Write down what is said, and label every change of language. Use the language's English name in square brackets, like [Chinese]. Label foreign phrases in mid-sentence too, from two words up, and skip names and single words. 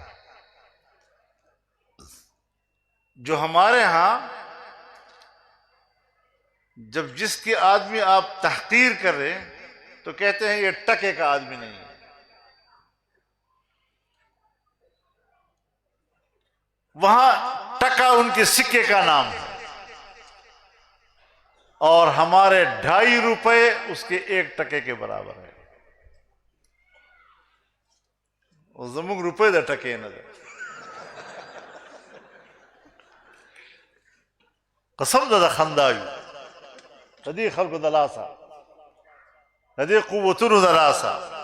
[Urdu] جو ہمارے ہاں جب جس کی آدمی آپ تحقیر کر رہے ہیں تو کہتے ہیں یہ ٹکے کا آدمی نہیں ہے. وہاں ٹکا ان کے سکے کا نام ہے اور ہمارے 2.5 روپے اس کے 1 ٹکے کے برابر ہے. [Pashto] زموږ روپے د ټکې نه ده. قسم ده د خندایو د دې خلکو د لاسه، د دې قوتونو د لاسه.